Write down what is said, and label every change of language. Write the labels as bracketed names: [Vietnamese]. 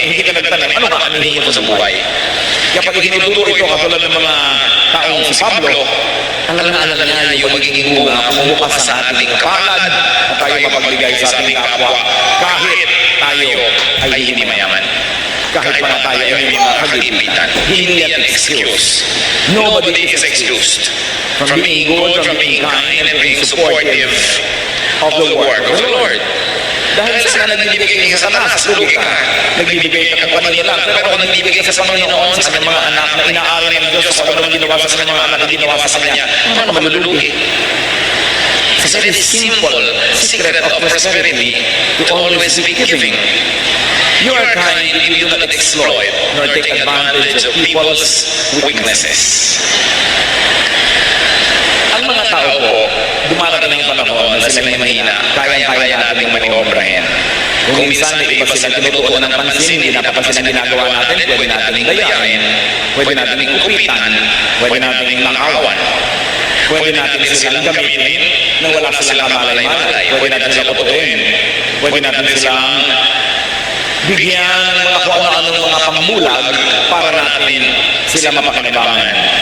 [Filipino] Hindi ka nagtanim, ano ka anihin mo sa buhay? Kaya pag itinuturo ito, katulad ng mga taong si Pablo, alam niya yung magiging bunga kung bukas sa ating kapalad at tayo mapagbigay sa ating kapwa kahit tayo ay hindi mayaman. Kahit pa na tayo ay may mga kagipitan. Hindi yan excuse. [English] Nobody is excused from being good, from being kind, and being supportive of the work of the Lord. [Filipino] Dahil sa nagbibigay ka sa Satanas, lugi ka. Nagbibigay ka kung kanino lang. Pero kung nagbibigay ka sa Panginoon, sa kanyang mga anak na inaari ng Diyos, sa kanyang ginawa sa kanyang mga anak na ginawa sa kanya, ano malulugi? [English] It's a very simple secret of prosperity to always be giving. You are kind if you do not exploit nor take advantage of people's weaknesses. [Filipino] Ang mga tao po, dumarating ng panahon na sila mahina, kaya-kaya natin maniobrahin. Kung minsan may iba silang tinutuon ng pansin, hindi napapansin ang ginagawa natin, pwede natin dayain, pwede natin kupitan, pwede natin nakawan, pwede natin silang gamitin nang wala silang kamalay-malay, pwede natin silang putuin, pwede natin silang bigyan ng mga kung ano-anong mga pamulag para natin sila mapakinabangan.